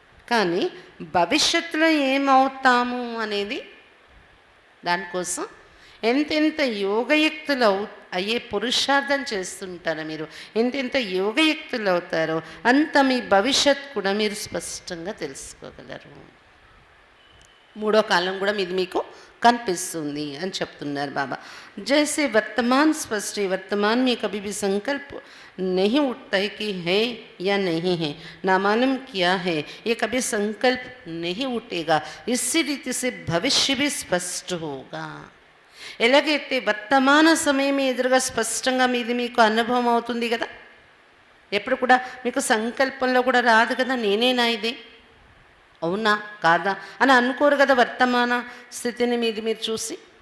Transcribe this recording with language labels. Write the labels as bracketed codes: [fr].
[te] కానీ భవిష్యత్తులో ఏమవుతాము అనేది దానికోసం ఎంతెంత యోగయుక్తులు అయ్యే పురుషార్థం చేస్తుంటారో మీరు, ఎంతెంత యోగయుక్తులు అవుతారో అంత మీ భవిష్యత్ కూడా మీరు స్పష్టంగా తెలుసుకోగలరు. 3వ కాలం కూడా మీది మీకు కనిపిస్తుంది అని చెప్తున్నారు బాబా. [hi] जैसे वर्तमान स्पष्ट है, वर्तमान में कभी भी संकल्प नहीं उठता है कि है या नहीं है, ना मालूम क्या है, ये कभी संकल्प नहीं उठेगा. इसी रीति से भविष्य भी स्पष्ट होगा. [te] ఎలాగైతే వర్తమాన సమయం ఎదురుగా స్పష్టంగా మీది మీకు అనుభవం అవుతుంది కదా. ఎప్పుడు కూడా మీకు సంకల్పంలో కూడా రాదు కదా నేనేనా ఇది, అవునా కాదా అని అనుకోరు కదా వర్తమాన స్థితిని మీది మీరు చూసి.